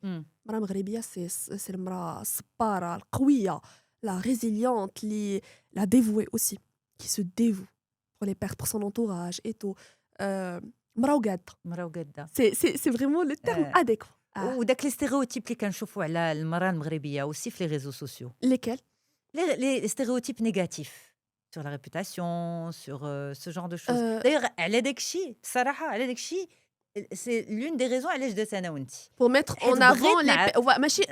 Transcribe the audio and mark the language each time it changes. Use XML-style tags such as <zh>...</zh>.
<ar>المرأة المغربية</ar> <fr>c'est</fr> <ar>المرأة الصبارة القوية,</ar> <fr>la résiliente, la dévouée aussi, qui se dévoue pour son entourage et tout.</fr> <ar>مرأة وقادة.</ar> <fr>C'est vraiment le terme adéquat.</fr> <ar>وداك لي ستيريوتيب اللي كنشوفوا على المرأة المغربية</ar> <fr>aussi</fr> <ar>في</ar> <fr>les réseaux sociaux. Lesquels? Les stéréotypes négatifs sur la réputation, sur ce genre de choses. D'ailleurs,</fr> <ar>على داكشي بصراحة على داكشي</ar> <fr>c'est l'une des raisons</fr> <ar>علاش درت انا وانت.</ar> <fr>Pour mettre en avant</fr> <ar>ماشي</ar>